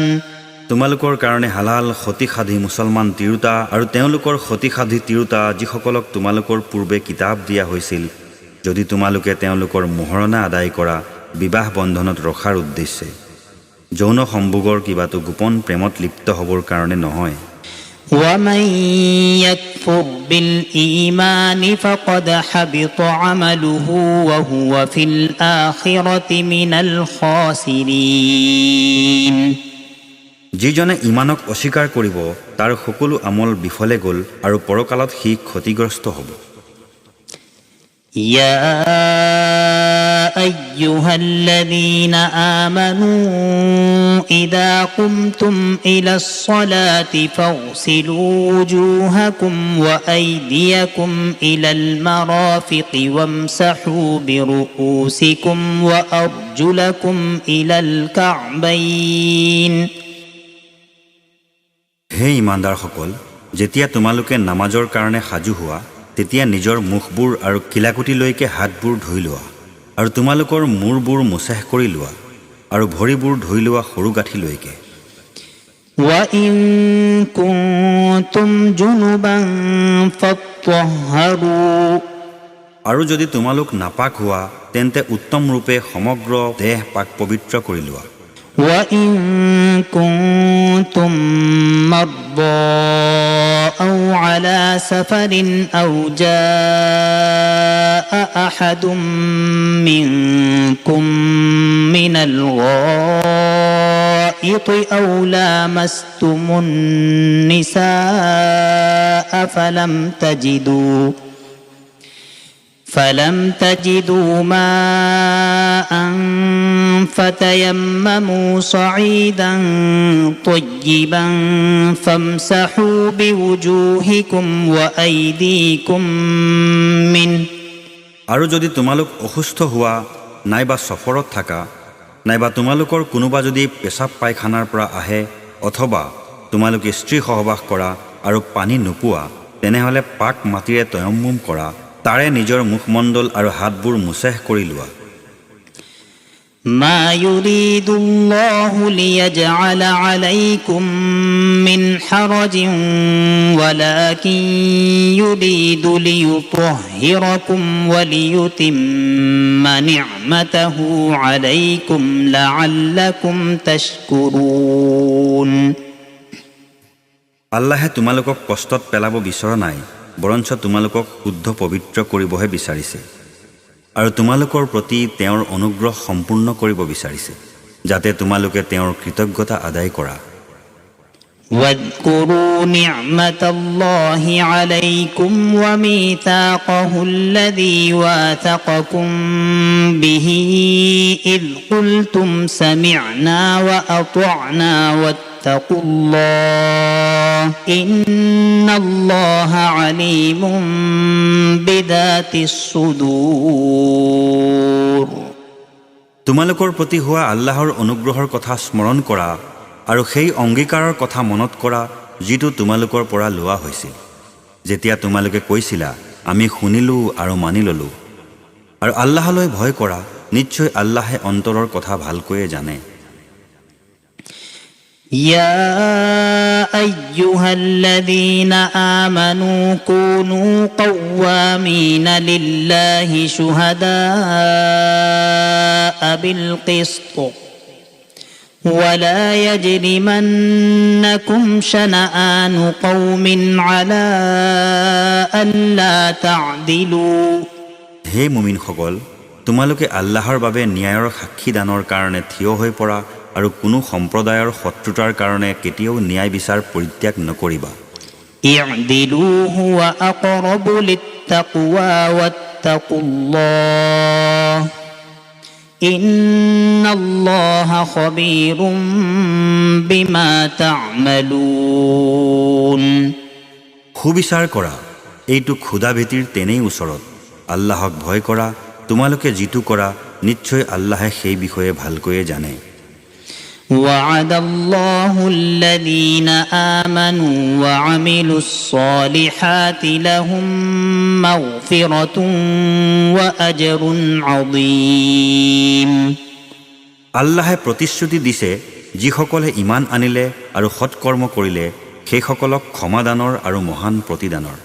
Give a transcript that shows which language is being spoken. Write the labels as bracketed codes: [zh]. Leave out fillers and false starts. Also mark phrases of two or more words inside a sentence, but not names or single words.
[as] তোমালোকৰ কাৰণে হালাল খতিসাধী মুছলমান তিৰোতা আৰু তেওঁলোকৰ খতিসাধী তিৰোতা যিসকলক তোমালোকৰ পূৰ্বে কিতাপ দিয়া হৈছিল যদি তোমালোকে তেওঁলোকৰ মোহৰণা আদায় কৰা বিবাহ বন্ধনত ৰখাৰ উদ্দেশ্যে যৌন সম্ভোগৰ কিবাটো গোপন প্ৰেমত লিপ্ত হ'বৰ কাৰণে নহয় [ar] ومن يكفر بالإيمان فقد حبط عمله وهو في الآخرة من الخاسرين [as] যিজনে ইমানক অস্বীকাৰ কৰিব তাৰ সকলো আমল বিফলে গ'ল আৰু পৰকালত সি ক্ষতিগ্ৰস্ত হ'ব [ar] يا أيها الذين آمنوا إذا قمتم إلى الصلاة فاغسلوا وجوهكم وأيديكم إلى المرافق وامسحوا برؤوسكم وأرجلكم إلى الكعبين [as] হে ইমানদাৰসকল যেতিয়া তোমালোকে নামাজৰ কাৰণে সাজু হোৱা তেতিয়া নিজৰ মুখবোৰ আৰু কিলাকুটিলৈকে হাতবোৰ ধুই লোৱা আৰু তোমালোকৰ মূৰবোৰ মুছেহ কৰি লোৱা আৰু ভৰিবোৰ ধুই লোৱা সৰু গাঁঠিলৈকে [ar] وَإِن كُنتُمْ جُنُبًا فَاطَّهَّرُوا [as] আৰু যদি তোমালোক নাপাক হোৱা তেন্তে উত্তম ৰূপে সমগ্ৰ দেহ পাক পবিত্ৰ কৰি লোৱা [ar] وَإِن كُنتُم مَّرْضَىٰ أَوْ عَلَىٰ سَفَرٍ أَوْ جَاءَ أَحَدٌ مِّنكُم مِّنَ الْغَائِطِ أَوْ لَامَسْتُمُ النِّسَاءَ فلم تجدوا ماء فتيمموا صعيدا طيبا فامسحوا بوجوهكم وأيديكم منه [as] আৰু যদি তোমালোক অসুস্থ হোৱা নাইবা সফৰত থাকা নাইবা তোমালোকৰ কোনোবা যদি পেচাব পায়খানাৰ পৰা আহে অথবা তোমালোকে স্ত্ৰী সহবাস কৰা আৰু পানী নোপোৱা তেনেহলে পাক মাটিৰে তয়ম্মুম কৰা তাৰে নিজৰ মুখমণ্ডল আৰু হাতবোৰ মুছেহ কৰি লোৱা [ar] ما يريد الله ليجعل عليكم من حرج ولكن يريد ليطهركم وليتم نعمته عليكم لعلكم تشكرون [as] আল্লাহে তোমালোকক কষ্টত পেলাব বিচৰা নাই, বৰঞ্চ তোমালোকক শুদ্ধ পবিত্ৰ কৰিবহে বিচাৰিছে আৰু তোমালোকৰ প্ৰতি তেওঁৰ অনুগ্ৰহ সম্পূৰ্ণ কৰিব বিচাৰিছে, যাতে তোমালোকে তেওঁৰ কৃতজ্ঞতা আদায় কৰা। [ar] واذكروا نعمة الله عليكم وميثاقه الذي واثقكم به إذ قلتم سمعنا وأطعنا واتقوا الله إن الله عليم بذات الصدور [as] তোমালোকৰ প্ৰতি হোৱা আল্লাহৰ অনুগ্ৰহৰ কথা স্মৰণ কৰা আৰু সেই অংগীকাৰৰ কথা মনত কৰা যিটো তোমালোকৰ পৰা লোৱা হৈছিল, যেতিয়া তোমালোকে কৈছিলা আমি শুনিলোঁ আৰু মানি ল'লোঁ। আৰু আল্লাহলৈ ভয় কৰা, নিশ্চয় আল্লাহে অন্তৰৰ কথা ভালকৈয়ে জানে। [ar] يا أيها الذين آمنوا كونوا قوامين لله شهداء بالقسط ولا يجرمنكم شنآن قوم على ألا تعدلوا [as] হে মুমিনসকল, তোমালোকে আল্লাহৰ বাবে ন্যায়ৰ সাক্ষীদানৰ কাৰণে থিয় হৈ পৰা আৰু কোনো সম্প্ৰদায়ৰ শত্ৰুতাৰ কাৰণে কেতিয়াও ন্যায় বিচাৰ পৰিত্যাগ নকৰিবা। [ar] اعدلوا هو أقرب للتقوى واتقوا الله إن الله خبير بما تعملون [as] সুবিচাৰ কৰা, এইটো ক্ষুধা ভীতিৰ তেনেই ওচৰত। আল্লাহক ভয় কৰা, তোমালোকে যিটো কৰা নিশ্চয় আল্লাহে সেই বিষয়ে ভালকৈয়ে জানে। [ar] وعد الله الذين آمنوا وعملوا الصالحات لهم مغفرة وأجر عظيم [as] আল্লাহে প্ৰতিশ্ৰুতি দিছে, যিসকলে ইমান আনিলে আৰু সৎকৰ্ম কৰিলে সেইসকলক ক্ষমাদানৰ আৰু মহান প্ৰতিদানৰ।